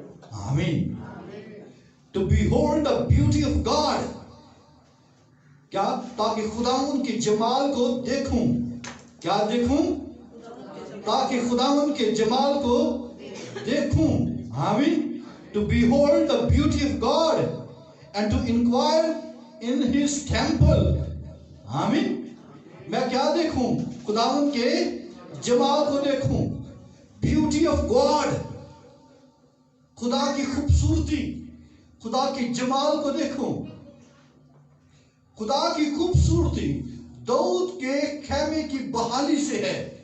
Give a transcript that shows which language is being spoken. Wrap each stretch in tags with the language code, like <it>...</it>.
<en>آمین. To behold the beauty of God.</en> <ur>کیا؟ تاکہ خداوند کے جمال کو دیکھوں. کیا دیکھوں؟ تاکہ خداوند کے جمال کو دیکھوں. آمین.</ur> <en>To behold the beauty of God and to inquire in his temple.</en> <ur>آمین. میں کیا دیکھوں؟ خداوند کے جمال کو دیکھوں.</ur> <en>Beauty of God.</en> <ur>خدا کی خوبصورتی، خدا کی جمال کو دیکھوں. خدا کی خوبصورتی داؤد کے خیمے کی بحالی سے ہے.</ur>